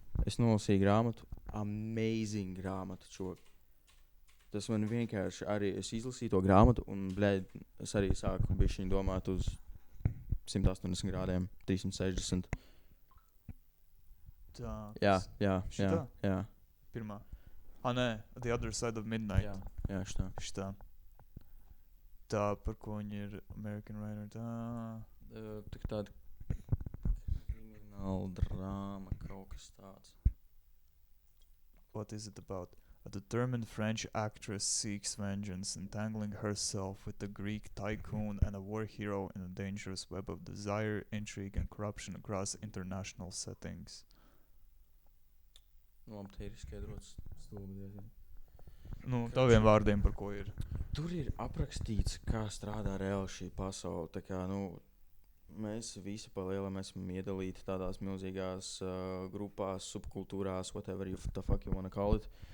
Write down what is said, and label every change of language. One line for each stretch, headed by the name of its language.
Latvian: Es nolasīju grāmatu. Amazing grāmatu, čok. Tas man vienkārši arī, es izlasīju to grāmatu un, es arī sāku bišķiņ domāt uz 180 grādiem, 360. Tā. Jā. Pirmā. Nē, The Other Side of Midnight. Jā, šitā. Tā, par ko viņi ir American Writer. Tā. Tāda krimināla drāma, kaut kas tāds.
English: What is it about? A determined French actress seeks vengeance, entangling herself with a Greek tycoon and a war hero in a dangerous web of desire, intrigue and corruption across international settings.
Latvian: Te ir izskaidrots stulbi diezgan. Taviem vārdiem, par ko ir. Tur ir aprakstīts, kā strādā reāli šī pasaule. Tā kā, mēs visi pa lielam esam iedalīti tādās milzīgās grupās, subkultūrās, whatever the fuck you wanna call it.